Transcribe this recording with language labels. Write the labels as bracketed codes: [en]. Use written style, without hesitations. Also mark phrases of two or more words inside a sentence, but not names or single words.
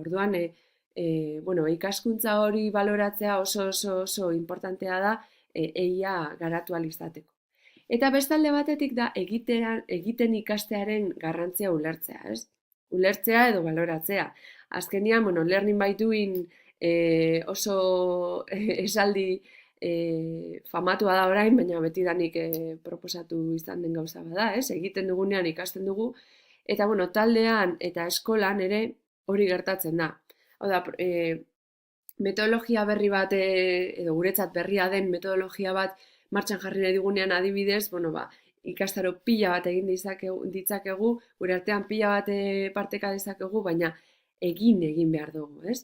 [eu] Orduan, ikaskuntza hori baloratzea oso importantea da EIA garatu ahal izateko. Eta bestalde batetik da egiten ikastearen garrantzia ulertzea, ez? Ulertzea edo baloratzea. Azkenian, [en] learning by doing [eu] oso esaldi famatua da orain, baina betidanik proposatu izan den gauza bada, ez? Egiten dugunean ikasten dugu, eta taldean eta eskolan ere hori gertatzen da. Hau da, metodologia berri bat, edo guretzat berria den metodologia bat martxan jarri nahi dugunean adibidez, ikastaro pila bat egin ditzakegu, gure artean pila bat parteka dezakegu, baina egin behar dugu, ez?